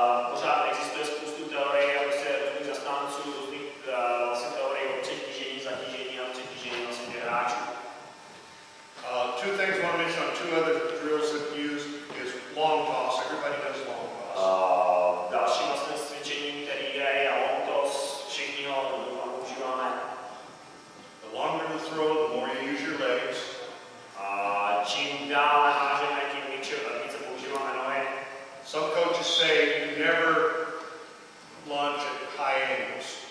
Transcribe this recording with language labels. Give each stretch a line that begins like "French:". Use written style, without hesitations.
Czech: Pořád existuje spoustu teorií a prostě různých zastánců, různých vlastně teorií o přetížení, zatížení a přetížení vlastně těch hráčů.
English: Two things I want to mention on 2 other drills that use is long toss. Everybody does long toss.
Czech: Další vlastně cvičení, který je long toss, všichni ho používáme.
English: The longer the throw, the more you use your legs.
Czech: Čím dále hážeme, tím více používáme nohy.
English: Some coaches say you never lunge at high angles.